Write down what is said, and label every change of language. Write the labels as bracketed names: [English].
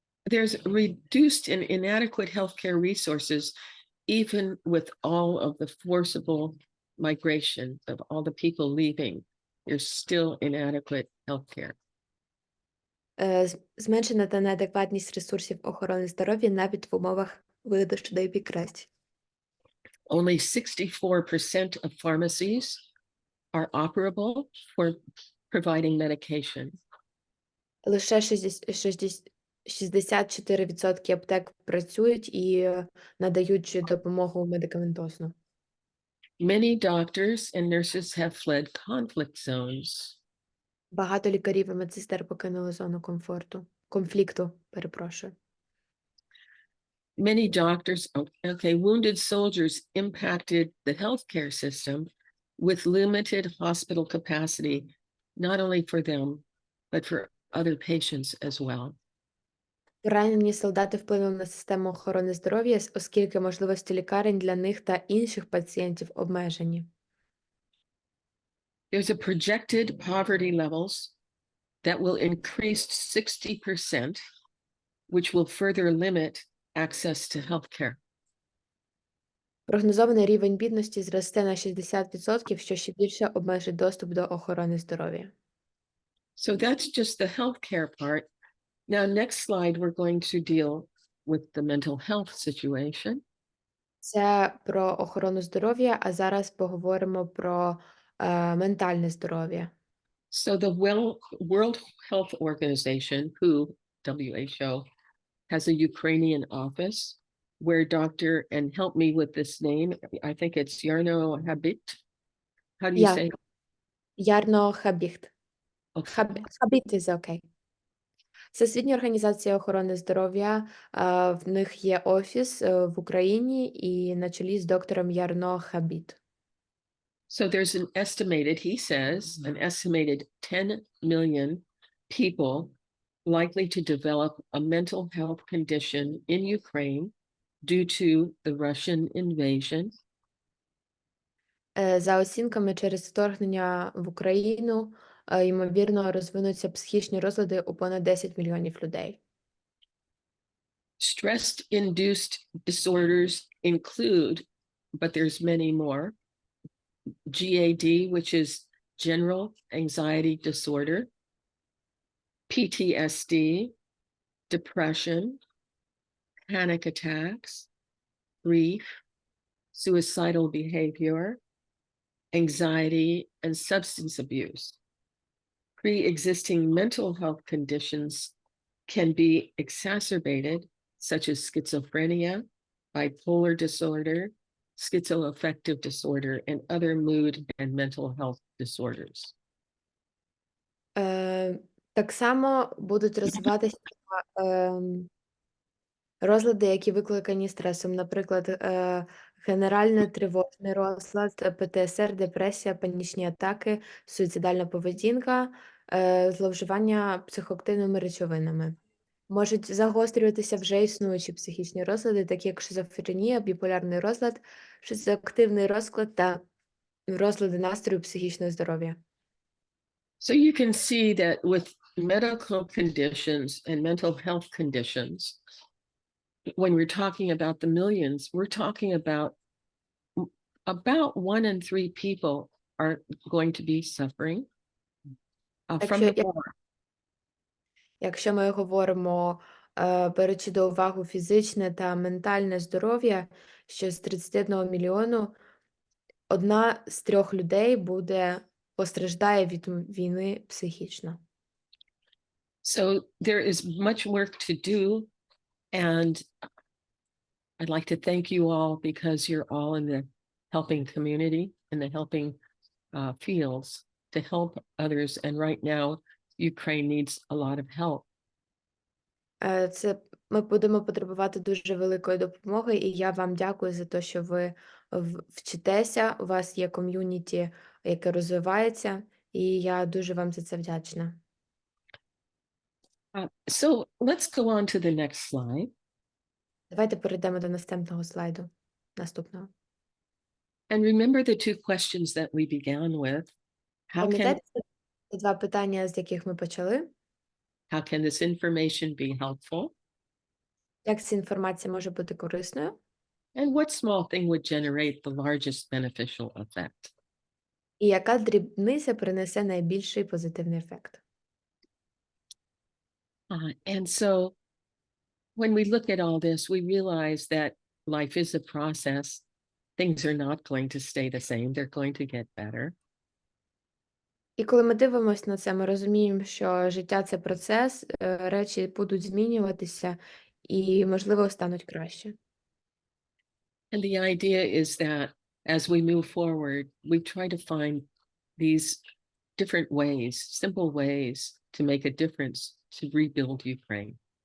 [English] There's reduced and inadequate healthcare resources, even with all of the forcible migration of all the people leaving. There's still inadequate healthcare. [Ukrainian] Зменшена та неадекватність ресурсів охорони здоров'я навіть в умовах видачі до епікрації. [English] Only 64% of pharmacies are operable for providing medication. [Ukrainian] Лише 64% аптек працюють і надають допомогу медикаментозну. [English] Many doctors and nurses have fled conflict zones. [Ukrainian] Багато лікарів і медсестер покинули зону конфлікту, перепрошую. [English] Many doctors, wounded soldiers impacted the healthcare system with limited hospital capacity, not only for them, but for other patients as well. [Ukrainian] Поранені солдати вплинули на систему охорони здоров'я, оскільки можливості лікарень для них та інших пацієнтів обмежені. [English] There's a projected poverty levels that will increase 60%, which will further limit access to healthcare. [Ukrainian] Прогнозований рівень бідності зросте на 60%, що ще більше обмежить доступ до охорони здоров'я. [English] So that's just the healthcare part. Now, next slide, we're going to deal with the mental health situation. [Ukrainian] Це про охорону здоров'я, а зараз поговоримо про ментальне здоров'я. [English] So the World Health Organization, WHO, has a Ukrainian office where and help me with this name, I think it's Yarno Habit. How do you say it? [Ukrainian] Ярно Хабіхт. [English] Okay. Хабіт is okay. [Ukrainian] Всесвітня організація охорони здоров'я, в них є офіс в Україні і на чолі з доктором Ярно Хабіт. [English] So there's he says, an estimated 10 million people likely to develop a mental health condition in Ukraine due to the Russian invasion. [Ukrainian] За оцінками, через вторгнення в Україну, ймовірно, розвинуться психічні розлади у понад 10 мільйонів людей. [English] Stress-induced disorders include, but there's many more, GAD, which is general anxiety disorder, PTSD, depression, panic attacks, grief, suicidal behavior, anxiety, and substance abuse. Pre-existing mental health conditions can be exacerbated, such as schizophrenia, bipolar disorder, schizoaffective disorder, and other mood and mental health disorders. [Ukrainian] Так само будуть розвиватися розлади, які викликані стресом, наприклад, генерально-тривожний розлад, ПТСР, депресія, панічні атаки, суїцидальна поведінка, зловживання психоактивними речовинами. Можуть загострюватися вже існуючі психічні розлади, такі як шизофренія, біполярний розлад, шизоактивний розлад та розлади настрою психічного здоров'я. [English] So you can see that with medical conditions and mental health conditions, when we're talking about the millions, we're talking about 1 in 3 people are going to be suffering from the war. [Ukrainian] Якщо ми говоримо, беручи до уваги фізичне та ментальне здоров'я, що з 31 мільйону 1 з 3 людей постраждає від війни психічно. [English] So there is much work to do, and I'd like to thank you all because you're all in the helping community, in the helping fields to help others. And right now, Ukraine needs a lot of help. [Ukrainian] Ми будемо потребувати дуже великої допомоги, і я вам дякую за те, що ви вчитеся, у вас є ком'юніті, яке розвивається, і я дуже вам за це вдячна. [English] So let's go on to the next slide. [Ukrainian] Давайте перейдемо до наступного слайду. Наступного. [English] And remember the 2 questions that we began with. [Ukrainian] Пам'ятаєте ці 2 питання, з яких ми почали? [English] How can this information be helpful? [Ukrainian] Як ця інформація може бути корисною? [English] And what small thing would generate the largest beneficial effect? [Ukrainian] І яка дрібниця принесе найбільший позитивний ефект? [English] And so when we look at all this, we realize that life is a process. Things are not going to stay the same. They're going to get better. [Ukrainian] І коли ми дивимося на це, ми розуміємо, що життя – це процес, речі будуть змінюватися і, можливо, стануть краще. [English] And the idea is that as we move forward, we try to find these different ways, simple ways to make a difference to rebuild Ukraine.